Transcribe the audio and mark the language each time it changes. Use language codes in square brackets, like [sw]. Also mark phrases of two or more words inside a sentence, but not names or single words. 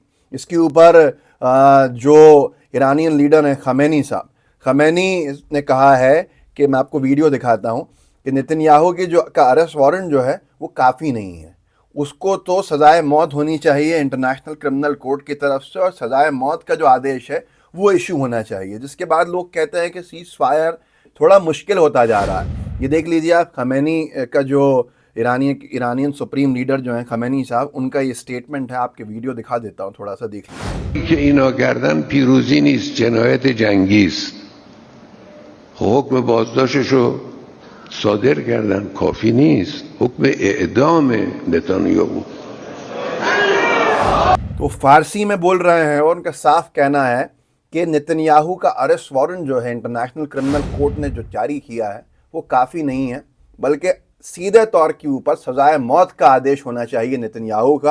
[hi] इसके ऊपर जो [en] Iranian leader [hi] हैं खमेनी साहब, खमेनी ने कहा है कि मैं आपको वीडियो दिखाता हूँ कि नेतन्याहू की जो का [en] arrest warrant [hi] जो है वो काफ़ी नहीं है, उसको तो सज़ाए मौत होनी चाहिए इंटरनेशनल क्रिमिनल कोर्ट की तरफ से, और सज़ाए मौत का जो आदेश है वो इशू होना चाहिए। जिसके बाद लोग कहते हैं कि सीज फायर थोड़ा मुश्किल होता जा रहा है। ये देख लीजिए आप, खमेनी का जो [en] Iranian supreme leader [hi] जो हैं खमेनी साहब, उनका ये स्टेटमेंट है। आपके वीडियो दिखा देता हूँ, थोड़ा सा देख लीजिए। [fa] که اینا کردن پیروزی نیست، جنایت جنگی است. حکم بازداشتشو صادر کردن، کافی نیست. حکم اعدام نتانیاهو [hi] तो फारसी में बोल रहे हैं, और उनका साफ कहना है कि नेतन्याहू का [en] arrest warrant [hi] जो है इंटरनेशनल क्रिमिनल कोर्ट ने जो जारी किया है वो काफ़ी नहीं है, बल्कि सीधे तौर के ऊपर सजाए मौत का आदेश होना चाहिए नेतन्याहू का।